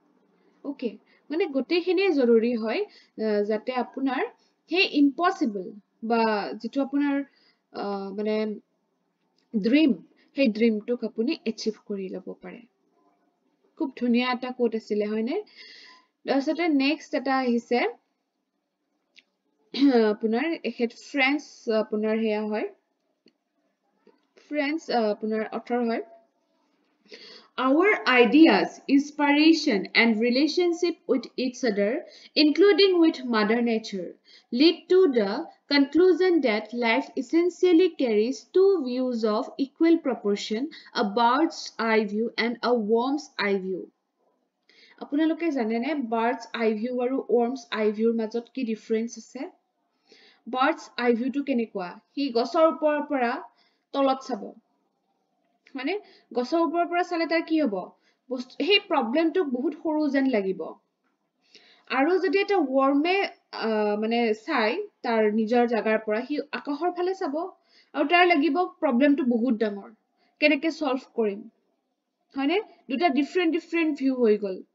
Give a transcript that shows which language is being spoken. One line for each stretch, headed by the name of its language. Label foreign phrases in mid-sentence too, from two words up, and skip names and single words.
Assamese: ওকে মানে গোটেইখিনি জৰুৰী হয় যাতে আপোনাৰ হে ইম্পসিবল বা যেটো আপোনাৰ মানে ড্ৰিম সেই ড্ৰিমটোক আপুনি এচিভ কৰি ল'ব পাৰে খুব ধুনীয়া এটা কোট আছিলে হয়নে তাৰপিছতে নেক্সট এটা আহিছে আপোনাৰ এখেত ফ্ৰেঞ্চ আপোনাৰ হেয়া হয় ফ্ৰেঞ্চ আপোনাৰ অথৰ হয়
English: Our ideas, inspiration, and relationship with each other, including with Mother Nature, lead to the conclusion that life essentially carries two views of equal proportion, a bird's eye view and a worm's eye view.
Assamese: আপোনালোকে জানেনে
English: bird's eye view
Assamese: আৰু
English: worm's eye view
Assamese: মাজত কি difference আছে?
English: Bird's eye view
Assamese: টো কেনেকুৱা? সি গছৰ ওপৰৰ পৰা তলত চাব। মানে গছৰ ওপৰৰ পৰা চালে তাৰ কি হ'ব সেই প্ৰবলেমটো বহুত সৰু যেন লাগিব আৰু যদি এটা ওয়াৰ্মে মানে চাই তাৰ নিজৰ জাগাৰ পৰা সি আকাশৰ ফালে চাব আৰু তাৰ লাগিব প্ৰবলেমটো বহুত ডাঙৰ কেনেকে সলভ কৰিম হয়নে দুটা
English: different view
Assamese: হৈ গল